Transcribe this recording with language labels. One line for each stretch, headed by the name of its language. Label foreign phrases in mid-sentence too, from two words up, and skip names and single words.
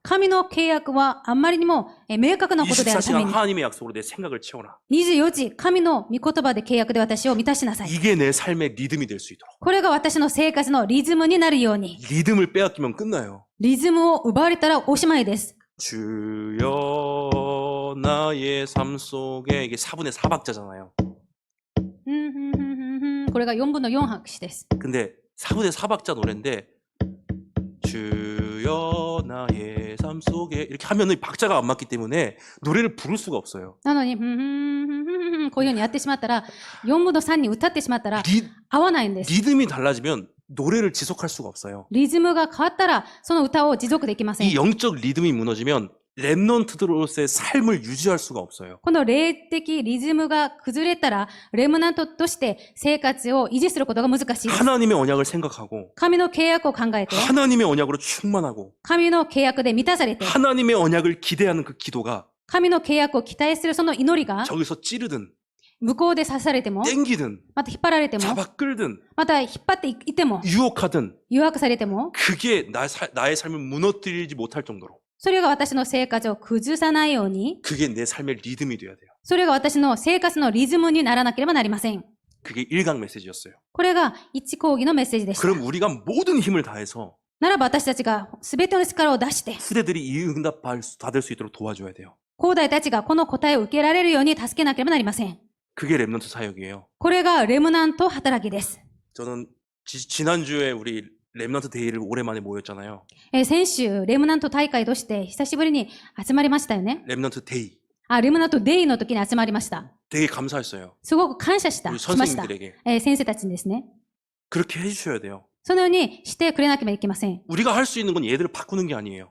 Japanese: 神の契約はあんまりにも明確なことであるため
Korean: 24시간
Japanese: に、
Korean: 하나님의 약속으로 내 생각을 채워라.
Japanese: 24 時、神の御言葉で契約で私を満たしなさい。
Korean: 이게 내 삶의 리듬이 될 수 있도록.
Japanese: これが私の生活のリズムになるように。
Korean: 리듬을 빼앗기면 끝나요.
Japanese: リズムを奪われたらおしまいです。
Korean: 주여 나의 삶 속에 이게 4분의 4박자잖아요.
Japanese: これが4分の4拍子です。
Korean: 근데 4분의 4박자 노래인데 주여 나의 삶 속에 이렇게 하면은 박자가 안 맞기 때문에 노래를 부를 수가 없어요.
Japanese: なのに、こういうふうにやってしまったら、4分の3に歌ってしまったら、合わないんです。
Korean: 리듬이 달라지면 노래를 지속할 수가 없어요.
Japanese: リズムが変わったら、その歌を持続できません
Korean: 이 。 영적 리듬이 무너지면 렘넌트들로서의 삶을 유지할 수가 없어요.
Japanese: この霊的リズムが崩れたら、レムナントとして生活を維持することが難しいです。
Korean: 하나님의 언약을 생각하고
Japanese: 神の契約を考えて、
Korean: 하나님의 언약으로 충만하고
Japanese: 神の契約で満たされて、
Korean: 하나님의 언약을 기대하는 그 기도가
Japanese: 神の契約を期待するその祈りが、
Korean: 저기서 찌르든
Japanese: 向こうで刺されても、
Korean: 땡기든
Japanese: また引っ張られても、
Korean: 잡아 끌든
Japanese: また引っ張っていても、
Korean: 유혹하든
Japanese: 誘惑されても、
Korean: 그게 나의 삶을 무너뜨리지 못할 정도로
Japanese: それが私の生活を崩さないように、
Korean: 그게 내 삶의 리듬이 돼야 돼요.
Japanese: それが私の生活のリズムにならなければなりません。
Korean: 그게 1강 메시지였어요.
Japanese: これが一講義のメッセージでした。
Korean: 그럼 우리가 모든 힘을 다해서
Japanese: ならば私たちが全ての力を出して、
Korean: 후대들이 이 응답 받을 수 있도록 도와줘야 돼요.
Japanese: 後代たちがこの答えを受けられるように助けなければなりません。
Korean: 그게 렘넌트 사역이에요.
Japanese: これがレムナント働きです。
Korean: 저는 지난주에 우리 렘넌트 데이를 오랜만에 모였잖아요.
Japanese: 先週、レムナント大会として久しぶりに集まりましたよね。
Korean: 렘넌트 데이.
Japanese: レムナントデイの時に集まりました。
Korean: 되게 감사했어요.
Japanese: すごく感謝し
Korean: 우리
Japanese: ました。
Korean: 선생님들에게.
Japanese: 先生たちにですね。
Korean: 그렇게 해주셔야 돼요.
Japanese: そのようにしてくれなければいけません。
Korean: 우리가 할 수 있는 건 얘들을 바꾸는 게 아니에요.